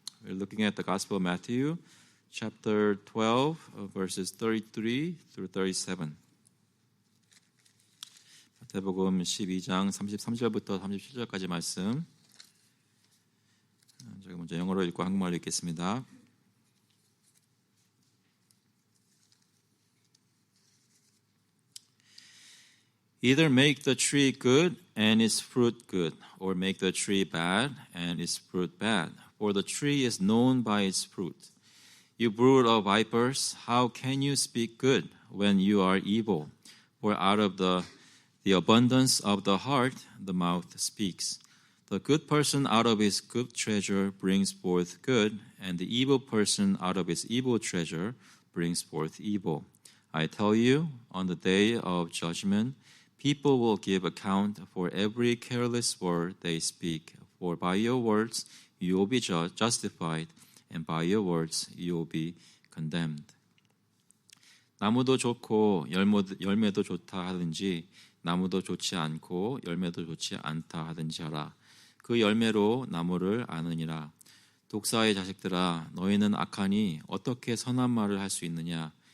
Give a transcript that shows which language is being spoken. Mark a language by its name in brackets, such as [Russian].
[English] We're looking at the Gospel of Matthew, chapter 12, verses 33 through 37. [Korean] 마태복음 12장 33절부터 37절까지 말씀. 제가 먼저 영어로 읽고 한국말로 읽겠습니다. [English] Either make the tree good and its fruit good, or make the tree bad and its fruit bad. for the tree is known by its fruit. You brood of vipers, how can you speak good when you are evil? For out of the abundance of the heart, the mouth speaks. The good person out of his good treasure brings forth good, and the evil person out of his evil treasure brings forth evil. I tell you, on the day of judgment, people will give account for every careless word they speak. For by your words you will be justified, and by your words you will be condemned. [Korean] 나무도 좋고 열매도 좋다 하든지 나무도 좋지 않고 열매도 좋지 않다 하든지 하라. 그 열매로 나무를 아느니라. 독사의 자식들아, 너희는 악하니 어떻게 선한 말을 할 수 있느냐?